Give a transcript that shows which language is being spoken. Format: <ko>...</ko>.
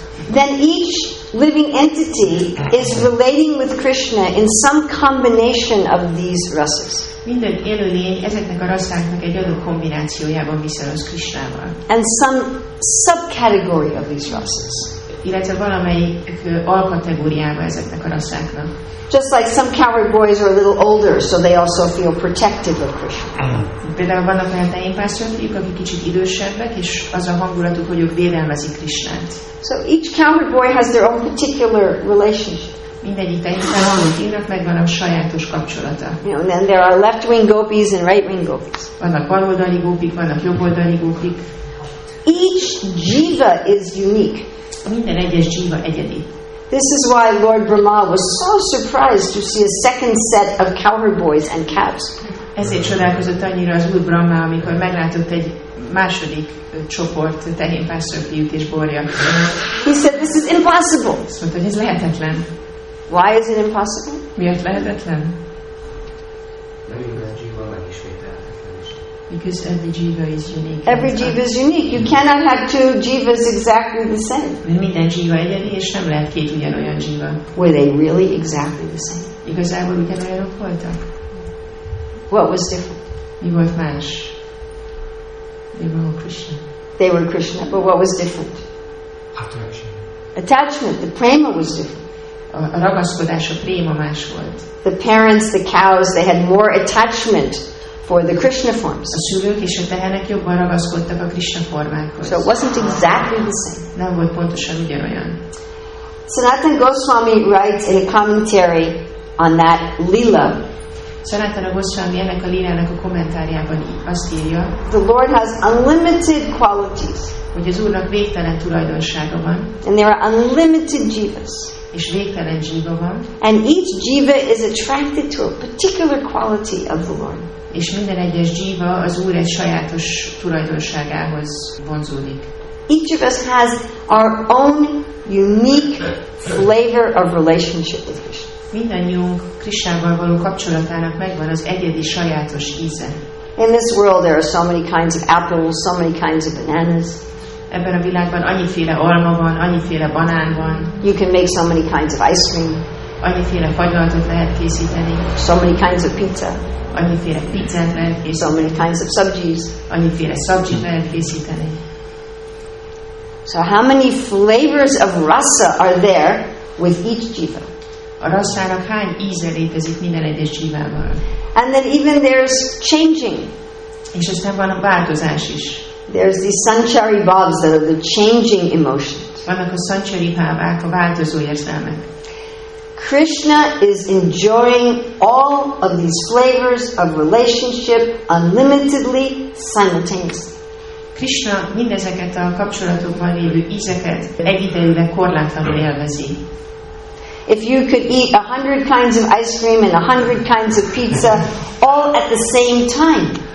<en>Then each living entity is relating with Krishna in some combination of these rasas.</en> <hu>Minden élőlény ezeknek a rasszáknak egy adott kombinációjában viszonos Krishnával.</hu> <en>And some subcategory of these rasas.</en> <hu>Illetve valamelyik alkategóriába ezeknek a rasszáknak.</hu> <en>Just like some cowherd boys are a little older, so they also feel protective of Krishna.</en> <hu>Például vannak olyan tejénpásztorfiúk, akik kicsit idősebbek, és az a hangulatuk, hogy ők védelmezik Krishnát.</hu> <en>So each cowherd boy has their own particular relationship.</en> <hu>Mindegyik tejénpásztorfiúnak megvan a sajátos kapcsolata.</hu> <en>And then there are left-wing gopis and right-wing gopis.</en> <hu>Vannak baloldali gópik, vannak jobboldali gópik.</hu> <en>Each jiva is unique.</en> <hu>Minden egyes dzsíva egyedi.</hu> <en>This is why Lord Brahma was so surprised to see a second set of cowherd boys and cows.</en> <hu>Ezért csodálkozott annyira az Úr Brahma, amikor meglátott egy második csoport tehénpásztorfiút és borjat.</hu> <en>He said, this is impossible.</en> <hu>Azt mondta, hogy ez lehetetlen.</hu> <en>Why is it impossible?</en> <hu>Miért lehetetlen? Mert minden dzsíva megismételhetetlen is.</hu> <en>Because every jiva is unique. Every jiva is unique. You cannot have two jivas exactly the same.</en> <hu>Mert minden jiva egyedi, és nem lehet két ugyanolyan jiva.</hu> <en>Were they really exactly the same?</en> <hu>Igazából ugyanolyanok voltak?</hu> <en>What was different?</en> <hu>Mi volt más?</hu> <en>They were all Krishna. They were Krishna, but what was different? Attraction. Attachment. The prema was different.</en> <hu>A ragaszkodás, a préma más volt.</hu> <en>The parents, the cows, they had more attachment for the Krishna forms.</en> <hu>A szülők és a tehenek jobban ragaszkodtak a Krishna formákhoz.</hu> <en>So it wasn't exactly the same.</en> <hu>Nem volt pontosan ugyanolyan.</hu> <en>Sanatana Goswami writes in a commentary on that lila.</en> <hu>Sanatana Goswami ennek a lírának a kommentárjában azt írja,</hu> <en>The Lord has unlimited qualities.</en> <hu>hogy az Úrnak végtelen tulajdonsága van,</hu> <en>And there are unlimited jivas.</en> <hu>és végtelen jiva van,</hu> <en>And each jiva is attracted to a particular quality of the Lord.</en> <hu>és minden egyes jiva az Úr egy sajátos tulajdonságához vonzódik.</hu> <en>Each of us has our own unique flavor of relationship with Krishna.</en> <hu>Mindannyiunk Krishnával való kapcsolatának megvan az egyedi sajátos íze.</hu> <en>In this world there are so many kinds of apples, so many kinds of bananas.</en> <hu>Ebben a világban annyiféle alma van, annyiféle banán van,</hu> <en>You can make so many kinds of ice cream,</en> <hu>annyiféle fagylaltot lehet készíteni,</hu> <en>so many kinds of pizza,</en> <hu>annyiféle pizzát lehet</hu> <en>so</en> <hu>készíteni,</hu> <en>many kinds of sabjis.</en> <hu>annyiféle szabzsit lehet készíteni.</hu> <en>So how many flavors of rasa are there with each jiva?</en> <hu>A rasszának hány íze létezik minden egyes jivával?</hu> <en>And then even there's changing.</en> <hu>És aztán van a változás is.</hu> <en>There's these sanchari bhavs that are the changing emotions.</en> <hu>Vannak a szancsari bhávák, a változó érzelmek.</hu> <en>Krishna is enjoying all of these flavors of relationship unlimitedly, simultaneously.</en> <hu>Krishna mindezeket a kapcsolatokban lévő ízeket egyidejűleg korlátlanul élvezi.</hu> <en>If you could eat 100 kinds of ice cream and 100 kinds of pizza all at the same time,</en>